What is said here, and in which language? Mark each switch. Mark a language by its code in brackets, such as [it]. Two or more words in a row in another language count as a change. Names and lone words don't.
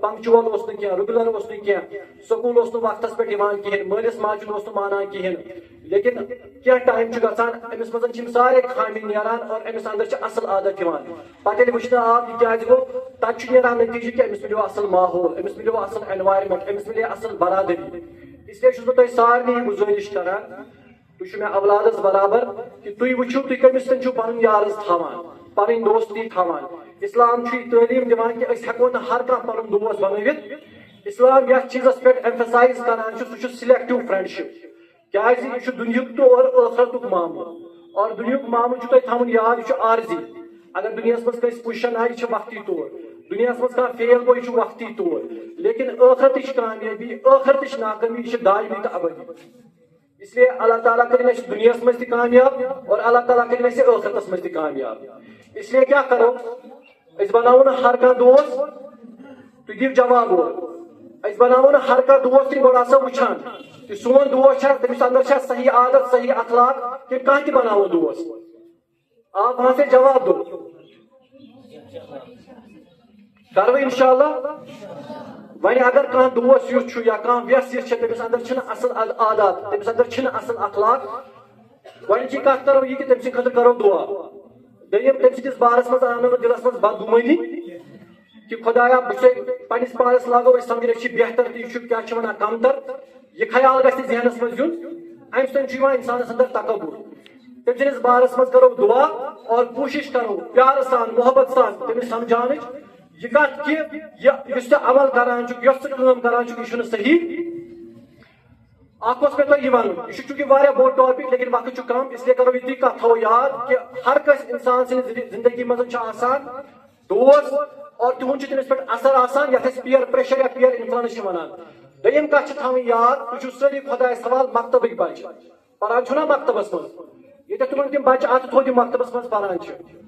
[ks] پنکچُول اوس نہٕ کینٛہہ رُگیولر اوس نہٕ کینٛہہ سکوٗل اوس نہٕ وقتس پٮ۪ٹھ یِوان کِہیٖنۍ مٲلِس ماجہِ ہُنٛد اوس نہٕ مانان کِہیٖنۍ لیکن کینٛہہ ٹایم چھُ گژھان أمِس منٛز چھِ یِم سارے خامی نیران اور أمِس اندر چھِ اصل عادت یِوان پتہٕ ییٚلہِ وٕچھنہٕ آو یہِ کیٛازِ گوٚو تتہِ چھُ نیران نتیٖجہٕ کہِ أمِس مِلیو اصل ماحول أمِس مِلیو اصل اینوارمنٹ أمِس مِلے اصل برادری [ur] اس لیے [ks] چھُس بہٕ تۄہہِ سارنٕے گُزٲرِش کران تُہۍ چھِو مےٚ اولادس برابر کہ تُہۍ وٕچھِو تُہۍ کٔمِس سۭتۍ چھِو پنُن یارس تھاوان پنٕنۍ دوستی تھاوان اسلام چھُ یہِ تعلیٖم دِوان کہ أسۍ ہٮ۪کو نہٕ ہر کانٛہہ پنُن دوس بنٲوِتھ اسلام یتھ چیٖزس پٮ۪ٹھ ایمفسایز کران چھُ سُہ چھُ [en] selective friendship [ks] کیٛازِ یہِ چھُ دُنیُک تہٕ اور ٲخرتُک معاملہٕ اور دُنیُک معاملہٕ چھُ تۄہہِ تھاوُن یاد یہِ چھُ عارضی اگر دُنیاہس منٛز کٲنٛسہِ پُزِشن آیہِ یہِ چھِ وقتی طور دُنیاہس منٛز کانٛہہ فیل گوٚو یہِ چھُ وقتی طور لیکن ٲخرتٕچ کامیٲبی ٲخرتٕچ ناکٲمی یہِ چھِ دایمی تہٕ ابدی [ur] اس لیے [ks] اللہ تعالیٰ کٔرِنۍ اَسہِ دُنیاہس منٛز تہِ کامیاب اور اللہ تعالیٰ کٔرِنۍ اَسہِ ٲخرتس منٛز تہِ کامیاب [ur] اس لیے [ks] کیٛاہ کرو أسۍ بناوو نہٕ ہر کانٛہہ دوس تُہۍ دِیِو جواب اورٕ أسۍ بناوو نہٕ ہر کانٛہہ دوس تُہۍ گۄڈٕ آسو وٕچھان کہ سون دوس چھا تٔمِس اندر چھا صحیح عادت صحیح اخلاق کہ کانٛہہ تہِ بناوو دوس [ur] آپ وہاں سے جواب دو کرو [ks] انشاءاللہ وۄنۍ اگر کانٛہہ دوس یُتھ چھُ یا کانٛہہ ویس یُس چھِ تٔمِس اندر چھِنہٕ اصل عادات تٔمِس اندر چھِنہٕ اصل اخلاق گۄڈنِچی کتھ کرو یہِ کہ تٔمۍ سٕنٛدِ خٲطرٕ کرو دعا دوٚیِم تٔمۍ سٕنٛدِس بارس منٛز انو نہٕ دِلس منٛز بدگُمٲنی کہ خدایا بہٕ چھُسے پننِس پانس لاگو أسۍ سمجھن أسۍ چھِ بہتر تہٕ یہِ چھُ کیٛاہ چھِ ونان کمتر یہ خیال گژھِ ذہنس منٛز یُن امہِ سۭتۍ چھُ یِوان اِنسانس اندر تکبر تٔمۍ سٕنٛدِس بارس منٛز کرو دعا اور کوٗشش کرو پیار سان محبت سان تٔمِس سمجھاونٕچ یہ کتھ کہ یُس ژےٚ عمل کران چھُکھ یۄس ژٕ کٲم کران چھُکھ یہِ چھُنہٕ صحیح اکھ اوس مےٚ تۄہہِ یہِ ونُن یہِ چھُ چوٗنٛکہِ واریاہ بوٚڑ ٹاپک لیکن وقت چھُ کم [ur] اس لیے [ks] کرو یِتُے کتھ تھاوو یاد کہ ہر کٲنٛسہِ انسان سٕنٛدِ زندگی منٛز چھُ آسان دوست اور تِہُنٛد چھُ تٔمِس پٮ۪ٹھ اثر آسان یتھ أسۍ [en] peer pressure [ks] یا [en] peer influence [ks] چھِ ونان دوٚیِم کتھ چھِ تھاوٕنۍ یاد تُہۍ چھِو سٲری خۄدایس حوال مکتبٕکۍ بچہِ پران چھُو نا مکتبس منٛز ییٚتٮ۪تھ تِمن تِم بچہِ اتھٕ تھوٚد یِم مکتبس منٛز پران چھِ